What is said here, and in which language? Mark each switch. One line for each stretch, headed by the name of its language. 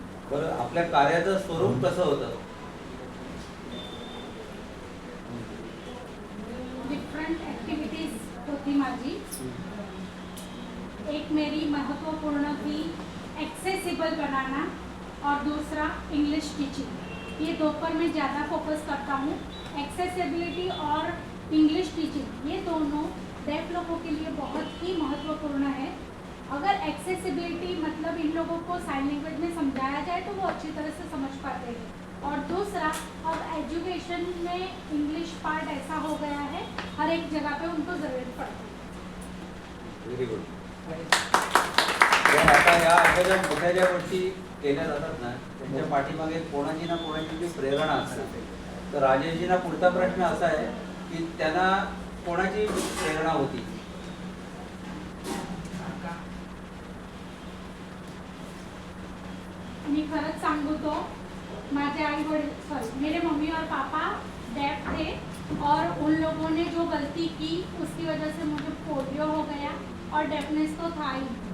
Marathi: बरं आपल्या कार्याचं स्वरूप कसं होतं. डिफरेंट एक्टिविटीज होती माझी.
Hindi: एक मेरी महत्वपूर्ण थी एक्सेसिबल बनाना और दूसरा इंग्लिश टीचिंग. ये दो पर मैं ज़्यादा फोकस करता हूँ. एक्सेसिबिलिटी और इंग्लिश टीचिंग ये दोनों डेफ लोगों के लिए बहुत ही महत्वपूर्ण है. अगर एक्सेसिबिलिटी मतलब इन लोगों को साइन लैंग्वेज में समझाया जाए तो वो अच्छी तरह से समझ पाते हैं. और दूसरा, अब एजुकेशन में इंग्लिश पार्ट ऐसा हो गया है, हर एक जगह पे उनको ज़रूरत पड़ती है।
English: Very good.
Marathi: आता या अशा ज्या मोठ्या ज्या गोष्टी केल्या जातात ना, त्यांच्या पाठीमागे कोणाची ना कोणाची जी प्रेरणा असते. तर राजेशजींना पुढचा प्रश्न असा आहे की त्यांना कोणाची प्रेरणा होती?
Hindi: मैं
Marathi: खरच सांगू तो माझे आई वडील
Hindi: सॉरी मेरे मम्मी और पापा डेफ थे और उन लोगों ने जो गलती की उसकी वजह से मुझे पोलियो हो गया और डेफनेस तो था ही।